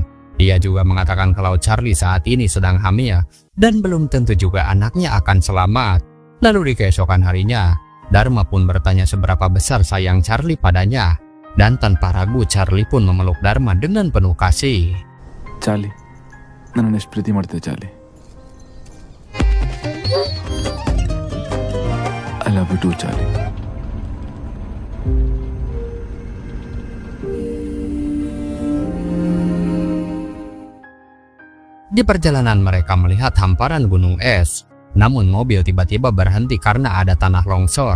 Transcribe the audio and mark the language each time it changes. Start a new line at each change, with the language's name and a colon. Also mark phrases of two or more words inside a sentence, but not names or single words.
Indonesian: Dia juga mengatakan kalau Charlie saat ini sedang hamil dan belum tentu juga anaknya akan selamat. Lalu di keesokan harinya, Dharma pun bertanya seberapa besar sayang Charlie padanya. Dan tanpa ragu Charlie pun memeluk Dharma dengan penuh kasih. Charlie,
Kannada: nannನ್ನು ಎಷ್ಟು ಪ್ರೀತಿ ಮಾಡ್ತೀಯ Charlie?
English: I love you too, Charlie.
Indonesian: Di perjalanan mereka melihat hamparan gunung es. Namun mobil tiba-tiba berhenti karena ada tanah longsor.